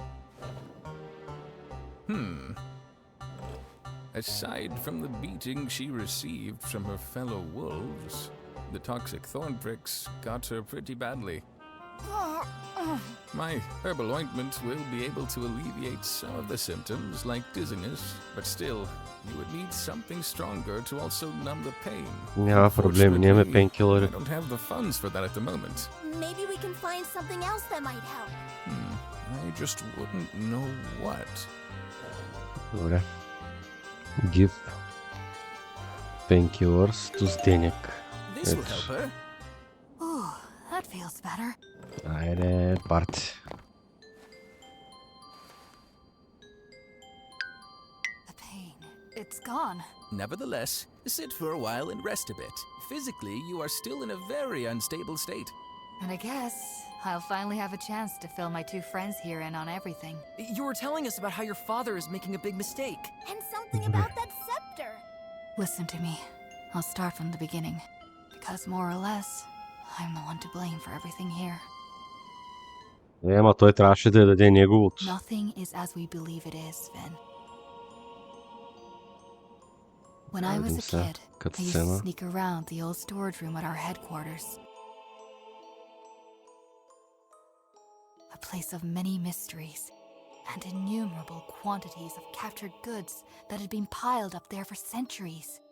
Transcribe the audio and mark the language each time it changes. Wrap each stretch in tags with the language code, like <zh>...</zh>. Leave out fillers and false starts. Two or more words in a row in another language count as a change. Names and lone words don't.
<en>Aside from the beating she received from her fellow wolves, the toxic thorn pricks got her pretty badly. My herbal ointment will be able to alleviate some of the symptoms, like dizziness, but still, you would need something stronger to also numb the pain.</en> <bg>Няма проблем, нямаме пенкилъри.</bg> <en>I don't have the funds for that at the moment. Maybe we can find something else that might help. I just wouldn't know what.</en> <bg>Добре.</bg> <en>Give painkillers to Zdenek. This will help her. Ooh, that feels better.</en> <bg>Айде, парти.</bg> <en>The pain, it's gone. Nevertheless, sit for a while and rest a bit. Physically, you are still in a very unstable state. And I guess I'll finally have a chance to fill my two friends here in on everything. You were telling us about how your father is making a big mistake. And something about that scepter. Listen to me. I'll start from the beginning. Because more or less, I'm the one to blame for everything here.</en> <bg>Ама той трябваше да даде неговото.</bg> <en>Nothing is as we believe it is, Finn. When I was a</en> <bg>се</bg> <en>kid,</en> <bg>като</bg> <en>I used to</en> <bg>сцена.</bg> <en>sneak around the old storage room at our headquarters. A place of many mysteries and innumerable quantities of captured goods that had been piled up there for centuries.</en>